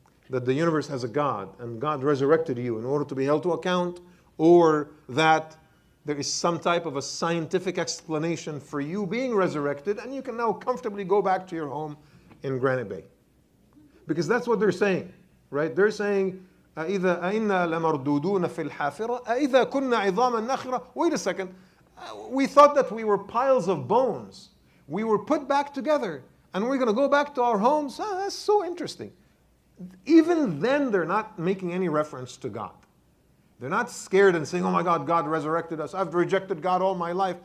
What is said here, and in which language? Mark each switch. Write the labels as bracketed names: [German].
[English] That the universe has a God, and God resurrected you in order to be held to account, or that there is some type of a scientific explanation for you being resurrected, and you can now comfortably go back to your home in Granite Bay. Because that's what they're saying, right? They're saying, [Arabic] أَإِذَا أَإِنَّا لَمَرْدُودُونَ فِي الْحَافِرَةِ أَإِذَا كُنَّا عِظَامًا نَخِرَةً. [English] Wait a second. We thought that we were piles of bones. We were put back together, and we're going to go back to our homes. That's so interesting. Even then, they're not making any reference to God. They're not scared and saying, oh my God, God resurrected us. I've rejected God all my life.